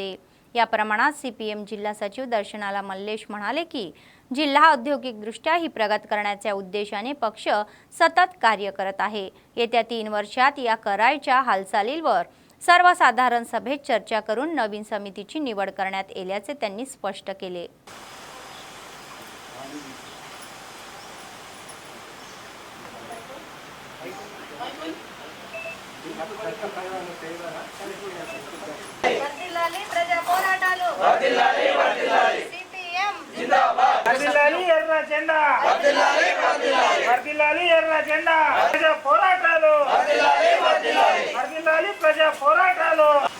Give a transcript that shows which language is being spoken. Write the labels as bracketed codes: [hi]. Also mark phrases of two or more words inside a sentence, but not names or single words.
[mr] या प्रमाणात CPM जिल्हा सचिव दर्शनाला मल्लेश म्हणाले की जिल्हा औद्योगिकदृष्ट्या ही प्रगत करण्याच्या उद्देशाने पक्ष सतत कार्य करत आहे. येत्या 3 वर्षात या करायच्या हालचालींवर सर्वसाधारण सभेत चर्चा करून नवीन समितीची निवड करण्यात येल्याचे त्यांनी स्पष्ट केले. [te] వర్ధిల్లాలి ప్రజా పోరాటాలు, వర్ధిల్లాలి వర్ధిల్లాలి CPM జిందాబాద్, వర్ధిల్లాలి ఎర్ర జెండా, వర్ధిల్లాలి వర్ధిల్లాలి వర్ధిల్లాలి ఎర్ర జెండా, ప్రజా పోరాటాలు, వర్ధిల్లాలి వర్ధిల్లాలి వర్ధిల్లాలి ప్రజా పోరాటాలు.